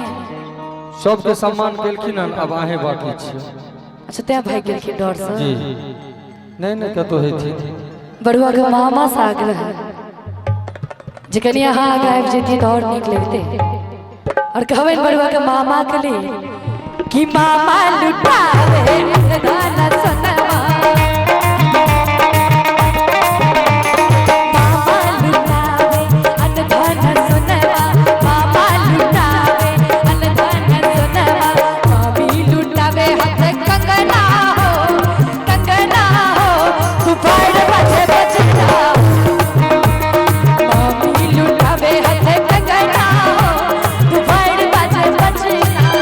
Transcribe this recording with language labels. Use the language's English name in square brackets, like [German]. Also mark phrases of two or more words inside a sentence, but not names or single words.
[Maithili] सबके सम्मान केलखिन हन अब आहे बाकी छियै। अच्छा तैं भाग गेलखिन डर से जी नहीं नहीं कतो हेथिन बड़ुआ के मामा से आगल है जे कनी अहाँ आगे आबि जैतियै तऽ और नीक लगतै और कहबै बड़ुआ के मामा के लिए कि मामा लुटावे धन सनवा मामा लुटावे धन सनवा मामा लुटावे धन सनवा मामी लुटावे हाथ कंगना हो दुआर बाजे बजना मामी लुटावे हाथ कंगना दुआर बाजे बजना